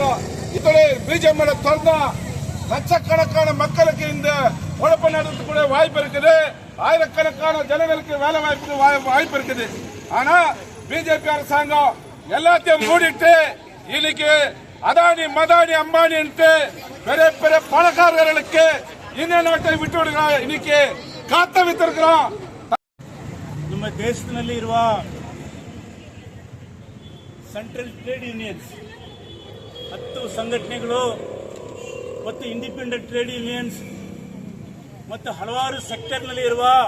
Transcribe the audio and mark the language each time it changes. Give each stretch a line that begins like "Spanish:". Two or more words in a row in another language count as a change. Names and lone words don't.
Tamil: இதோட பிஜேபி திறந்தா லட்சக்கணக்கான மக்களுக்கு இந்த உழைப்பு நடத்தக்கூடிய வாய்ப்பு இருக்குது. ஆயிரக்கணக்கான ஜனங்களுக்கு வேலை வாய்ப்பு இருக்குது. ஆனா பிஜேபி அரசாங்கம் எல்லாத்தையும் மூடிட்டு இன்னைக்கு அதானி மதானி அம்பானின்ட்டு பெரிய பெரிய பணக்காரர்களுக்கு இந்த நாட்டை விட்டு விடுகிறார்.
Kannada: இன்னைக்கு ಕಾತ ವಿತರಿಸಿರೋ ನಮ್ಮ ದೇಶದಲ್ಲಿ ಇರುವ ಸೆಂಟ್ರಲ್ ಟ್ರೇಡ್ ಯೂನಿಯನ್ಸ್ 10 ಸಂಘಟನೆಗಳು ಮತ್ತು ಇಂಡಿಪೆಂಡೆಂಟ್ ಟ್ರೇಡ್ ಯೂನಿಯನ್ಸ್ ಮತ್ತು ಹಲವಾರು ಸೆಕ್ಟರ್ನಲ್ಲಿ ಇರುವ